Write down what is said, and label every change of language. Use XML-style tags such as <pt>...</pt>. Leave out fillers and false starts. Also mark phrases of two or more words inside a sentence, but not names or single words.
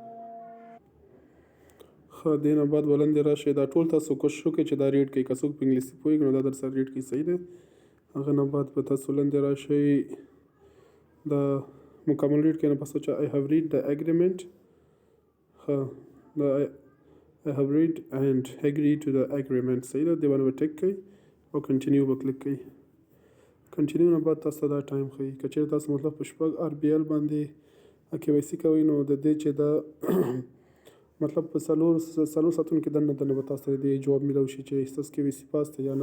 <ps>ښه، دې نه بعد ولندې راشئ. دا ټول تاسو کوشش وکړئ چې دا ریډ کړئ. که څوک په انګلیسي پوهېږي نو دا در سره ریډ کړئ، صحیح دی. هغه نه بعد به تاسو ولندې راشئ، دا مکمل ریډ کړئ. نه پس چې</ps> <en>I have read the agreement.</en> <ps>ښه، دا</ps> <en>I have read and agree to the agreement،</en> <ps>صحیح ده. دې باندې به ټیک کړئ او کنټینیو به کلیک کړئ. کنټینیو نه بعد تاسو ته دا ټایم ښیي. که چیرې تاسو مطلب په شپږ RBL باندې کې وای سي کوئ، نو د دې چې دا مطلب په څلور ساعتونو کې دننه به تاسو ته د دې جواب میلاو شي چې ستاسو کې وای سي پاس دی یا نه.</ps>